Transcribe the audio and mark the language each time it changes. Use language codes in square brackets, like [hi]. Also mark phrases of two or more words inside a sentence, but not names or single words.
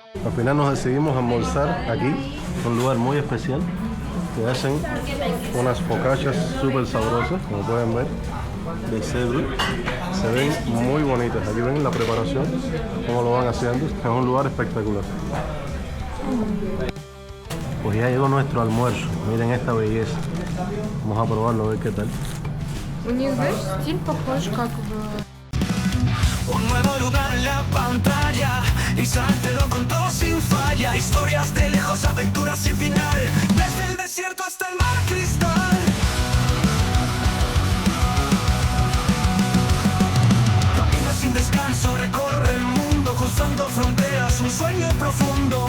[es] Al final nos decidimos a almorzar aquí, un lugar muy especial, que hacen unas focaccias súper sabrosas, como pueden ver, de cerdo. Se ven muy bonitas. Aquí ven la preparación, cómo lo van haciendo. Es un lugar espectacular. Pues ya llegó nuestro almuerzo. Miren esta belleza. Vamos a probarlo, a ver qué tal. [ru] У них, знаешь, стиль похож как в... [es] Un nuevo lugar en la pantalla, Israel te lo contó sin falla. Historias de lejos, aventuras sin final, desde el desierto hasta el mar cristal. Camina sin descanso, recorre el mundo, cruzando fronteras, un sueño profundo.